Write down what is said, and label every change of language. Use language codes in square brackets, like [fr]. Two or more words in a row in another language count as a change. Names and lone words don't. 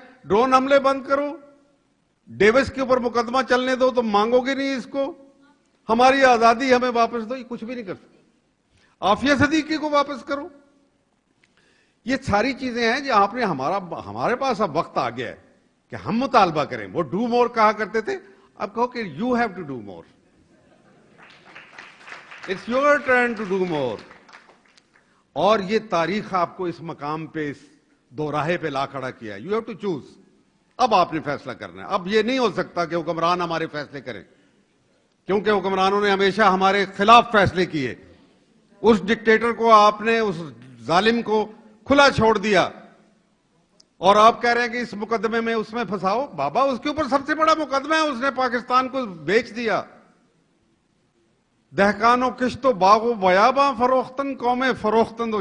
[ur] ڈرون حملے بند کرو, ڈیوس کے اوپر مقدمہ چلنے دو, تو مانگو گے نہیں اس کو. ہماری آزادی ہمیں واپس دو, یہ کچھ بھی نہیں کر سکتے. عافیہ صدیقی کو واپس کرو. یہ ساری چیزیں ہیں جو آپ نے, ہمارے پاس اب وقت آ گیا ہے کہ ہم مطالبہ کریں. وہ [en] do more [ur] کہا کرتے تھے, اب کہو کہ [en] you have to do more. it's your turn to do more. [ur] اور یہ تاریخ آپ کو اس مقام پہ, اس دوراہے پہ لا کھڑا کیا ہے. [en] you have to choose. [ur] اب آپ نے فیصلہ کرنا ہے. اب یہ نہیں ہو سکتا کہ حکمران ہمارے فیصلے کریں, کیونکہ حکمرانوں نے ہمیشہ ہمارے خلاف فیصلے کیے. اس ڈکٹیٹر کو آپ نے, اس ظالم کو کھلا چھوڑ دیا, اور آپ کہہ رہے ہیں کہ اس مقدمے میں اس میں پھنساؤ. بابا, اس کے اوپر سب سے بڑا مقدمہ ہے, اس نے پاکستان کو بیچ دیا. [fa] دہقان و کشت و باغ و بیاباں فروختن, قوم فروختن